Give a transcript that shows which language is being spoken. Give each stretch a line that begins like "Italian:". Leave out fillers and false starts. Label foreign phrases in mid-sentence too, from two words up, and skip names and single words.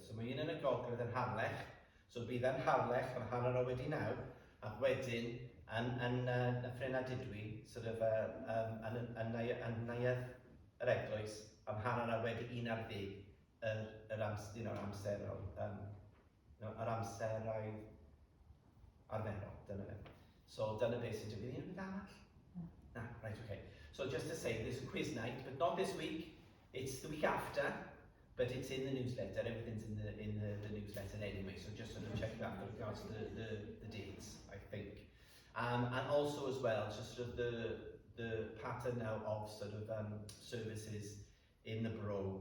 Welsh: So mae un yn y gogledd yn Harlech, so bydd yn Harlech yn hanner o wedi 9, ac wedyn yn Ffryn Ardudwy, yn neuadd yr eglwys, am hanner o wedi 11 yr amseroedd arferol, dyna fe. So dyna beth sy'n digwydd. Unrhyw beth arall?
English: No, right, okay. So just to say, there's a quiz night, but not this week. It's the week after, but it's in the newsletter. Everything's in the newsletter anyway, so just sort of check that with regards to the dates, I think. And also as well, just sort of the pattern now of sort of services in the borough.